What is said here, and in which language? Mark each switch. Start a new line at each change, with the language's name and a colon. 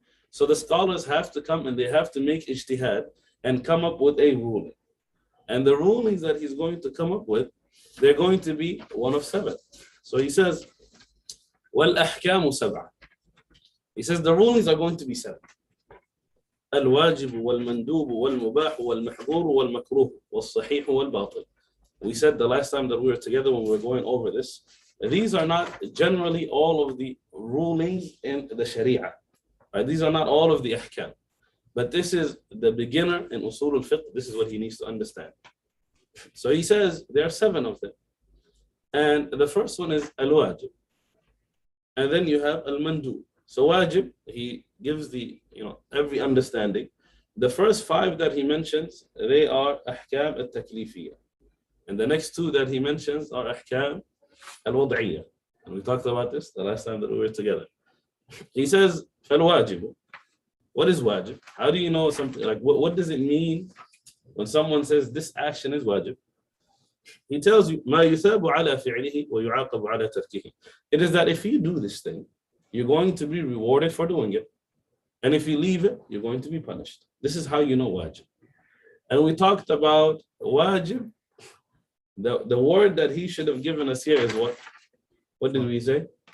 English: So the scholars have to come and they have to make ijtihad and come up with a ruling. And the rulings that he's going to come up with, they're going to be one of seven. So he says,
Arabic: وَالْأَحْكَامُ سَبْعَةٌ.
English: He says the rulings are going to be seven.
Arabic: الواجب والمندوب والمباح والمحظور والمكروه والصحيح والباطل.
English: We said the last time that we were together when we were going over this, these are not generally all of the rulings in the Sharia. Right? These are not all of the ahkam. But this is the beginner in usul al-fiqh. This is what he needs to understand. So he says there are seven of them. And the first one is al-wajib. And then you have al-mandub. So wajib, he gives the, every understanding. The first five that he mentions, they are ahkam al-taklifiyya. And the next two that he mentions are ahkam al-wad'iyya. And we talked about this the last time that we were together. He says, fal-wajib. What is wajib? How do you know something? Like, what does it mean when someone says this action is wajib? He tells you,
Arabic: ما يثاب على فعله ويعاقب على تركه.
English: It is that if you do this thing, you're going to be rewarded for doing it. And if you leave it, you're going to be punished. This is how you know wajib. And we talked about wajib. The word that he should have given us here is what? What did we say?